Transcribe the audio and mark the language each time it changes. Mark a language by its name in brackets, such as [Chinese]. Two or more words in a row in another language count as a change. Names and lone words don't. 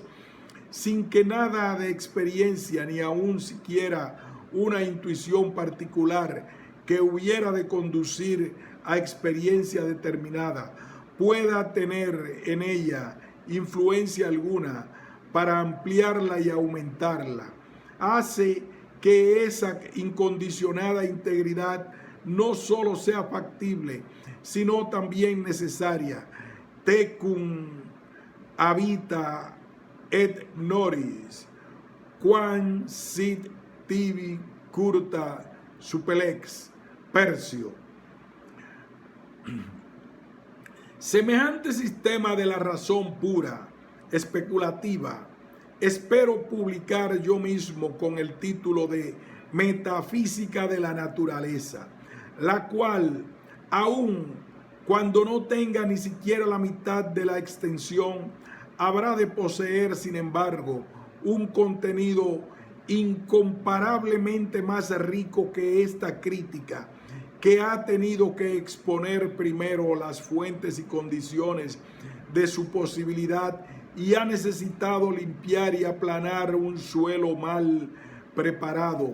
[Spanish] sin que nada de experiencia ni aun siquiera una intuición particular que hubiera de conducir a experiencia determinada, pueda tener en ella influencia alguna para ampliarla y aumentarla, hace que esa incondicionada integridad no solo sea factible, sino también necesaria. [Latin] Tecum habita et noris, quam sit tibi curta supelex. [Spanish] Percio. Semejante sistema de la razón pura, especulativa, espero publicar yo mismo con el título de Metafísica de la Naturaleza, la cual, aun cuando no tenga ni siquiera la mitad de la extensión, habrá de poseer, sin embargo, un contenido incomparablemente más rico que esta crítica, que ha tenido que exponer primero las fuentes y condiciones de su posibilidad y ha necesitado limpiar y aplanar un suelo mal preparado.